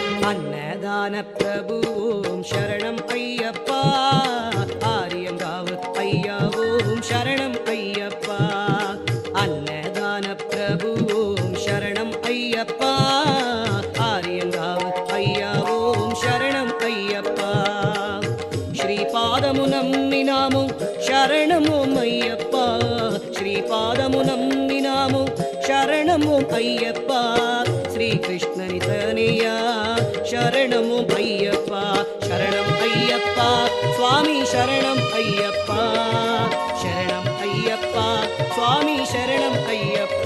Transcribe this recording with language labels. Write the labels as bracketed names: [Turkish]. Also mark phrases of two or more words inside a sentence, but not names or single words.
[Tamil] அன்னதான பிரபு ஓம் சரணம் ஐயப்பா ஆரியங்காவு ஐயா ஓம் சரணம் ஐயப்பா அன்னதான பிரபு ஓம் சரணம் ஐயப்பா ஆரியங்காவு ஐயா ஓம் சரணம் ஐயப்பா [Telugu] శ్రీపాదము నమ్మినాము శరణము అయ్యప్ప శ్రీపాదము నమ్మినాము శరణము అయ్యప్ప శ్రీకృష్ణని తనయ శరణము అయ్యప్ప శరణం అయ్యప్ప స్వామి శరణం అయ్యప్ప శరణం అయ్యప్ప స్వామి శరణం అయ్యప్ప